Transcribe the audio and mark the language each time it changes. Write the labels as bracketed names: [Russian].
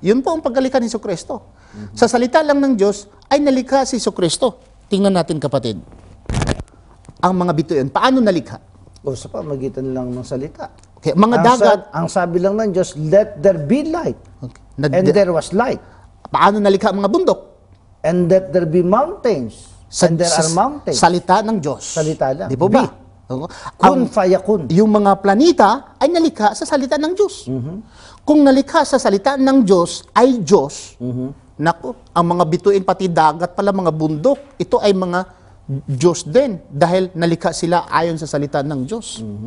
[Filipino] Yun po ang pagkalikha ni Jesucristo. Sa salita lang ng Diyos, ay nalikha si Jesucristo. Tingnan natin, kapatid. Ang mga bituin, paano nalikha? O sa pamagitan lang ng salita. Okay, mga dagat. Ang sabi lang ng Diyos, [English] let there be light. [Filipino] Okay. [English] And there was light. [Filipino] Paano nalikha ang mga bundok? [English] And let there be mountains. And there are mountains. [Filipino] Salita ng Diyos. Salita lang. Di po ba? [Arabic] Kun fayakun. [Filipino] Yung mga planeta ay nalikha sa salita ng Diyos. Kung nalikha sa salita ng Diyos ay Diyos, naku, ang mga bituin, pati dagat pala, mga bundok, ito ay mga Diyos din dahil nalikha sila ayon sa salita ng Diyos.